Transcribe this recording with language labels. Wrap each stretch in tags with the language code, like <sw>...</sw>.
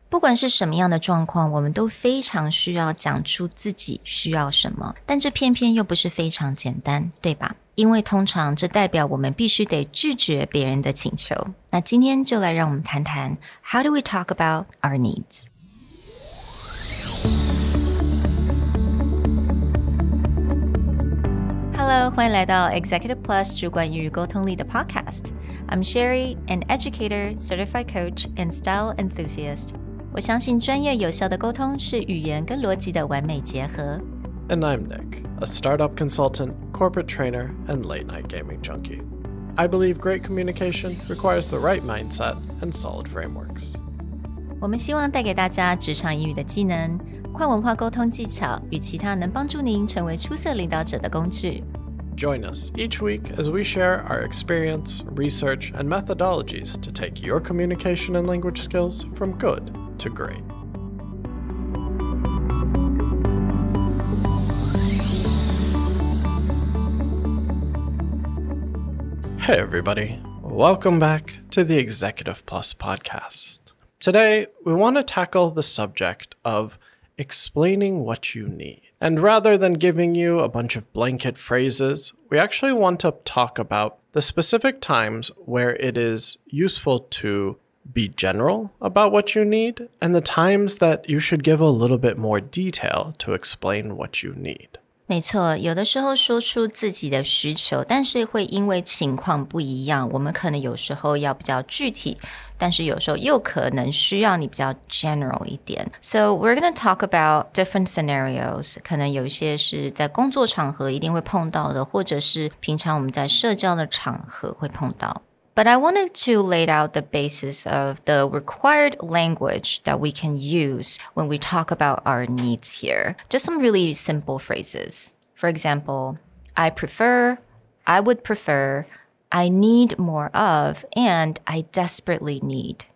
<zh>不管是什么样的状况，我们都非常需要讲出自己需要什么，但这偏偏又不是非常简单，对吧？因为通常这代表我们必须得拒绝别人的请求。那今天就来让我们谈谈</zh> <en>How do we talk about our needs? Hello,</en> <zh>欢迎来到 Executive Plus 主管与沟通力的 Podcast.</zh> <en>I'm Sherry, an educator, certified coach, and style enthusiast.</en> <zh>我相信专业有效的沟通是语言跟逻辑的完美结合。</zh> <en>And I'm Nick, a startup consultant, corporate trainer, and late-night gaming junkie. I believe great communication requires the right mindset and solid frameworks.</en> <zh>我们希望带给大家职场英语的技能、跨文化沟通技巧与其他能帮助您成为出色领导者的工具。</zh> <en>Join us each week as we share our experience, research, and methodologies to take your communication and language skills from good to great. Hey everybody, welcome back to the Executive Plus podcast. Today, we want to tackle the subject of explaining what you need. And rather than giving you a bunch of blanket phrases, we actually want to talk about the specific times where it is useful to be general about what you need and the times that you should give a little bit more detail to explain what you need.</en> <zh>没错，有的时候说出自己的需求，但是会因为情况不一样，我们可能有时候要比较具体，但是有时候又可能需要你比较 general 一点。</zh> <en>So we're going to talk about different scenarios.</en> <zh>可能有一些是在工作场合一定会碰到的，或者是平常我们在社交的场合会碰到。</zh> <en>But I wanted to lay out the basis of the required language that we can use when we talk about our needs here. Just some really simple phrases. For example, I prefer, I would prefer, I need more of, and I desperately need.</en>